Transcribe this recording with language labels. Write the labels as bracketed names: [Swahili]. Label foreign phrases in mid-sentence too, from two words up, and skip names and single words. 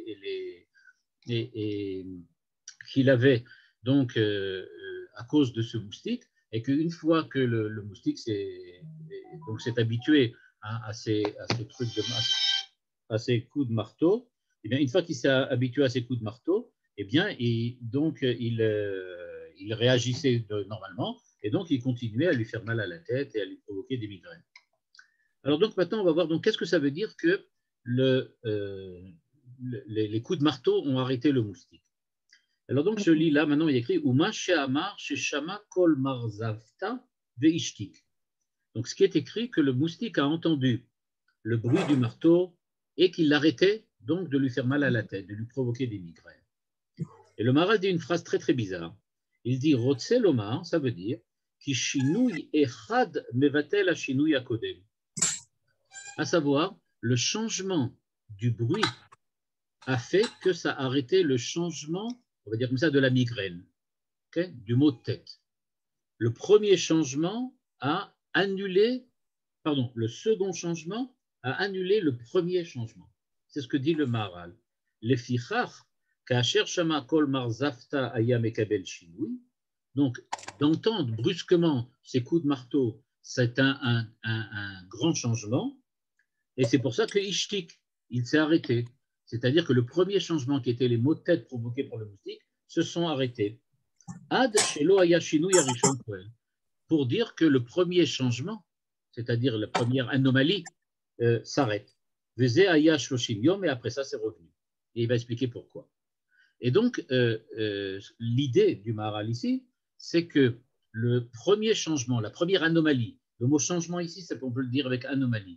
[French] qu'il avait donc à cause de ce moustique, et qu'une fois que le moustique s'est habitué à ces coups de marteau, et bien une fois qu'il s'est habitué à ces coups de marteau, et bien il réagissait normalement, et donc il continuait à lui faire mal à la tête et à lui provoquer des migraines. Alors donc maintenant on va voir donc qu'est-ce que ça veut dire que les coups de marteau ont arrêté le moustique. Alors donc je lis là, maintenant il y a écrit [Hebrew] ומה שאמר ששמע קול מרזבתא ואישתיק. [French] Donc ce qui est écrit que le moustique a entendu le bruit du marteau et qu'il l'arrêtait donc de lui faire mal à la tête, de lui provoquer des migraines. Et le Maharal dit une phrase très très bizarre. Il dit [Hebrew] רוצה לומר, [French] ça veut dire [Hebrew] כי שינוי אחד מבטל השינוי הקודם. [French] À savoir, le changement du bruit a fait que ça a arrêté le changement, on va dire comme ça, de la migraine, okay, du mot de tête. Le premier changement a annulé, le second changement a annulé le premier changement. C'est ce que dit le Maharal. [Hebrew] לפיכך, כאשר שמע קול מרזבתא היה מקבל שינוי. [French] Donc, d'entendre brusquement ces coups de marteau, c'est un grand changement. Et c'est pour ça que Ishtik, il s'est arrêté. C'est-à-dire que le premier changement qui était les maux de tête provoqués par le moustique se sont arrêtés. [Hebrew] עד שלא היה שינוי הראשון פועל. [French] Pour dire que le premier changement, c'est-à-dire la première anomalie, s'arrête. [Hebrew] וזה היה שלושים יום, [French] et après ça, c'est revenu. Et il va expliquer pourquoi. Et donc, l'idée du Maharal ici, c'est que le premier changement, la première anomalie, le mot changement ici, on peut le dire avec anomalie.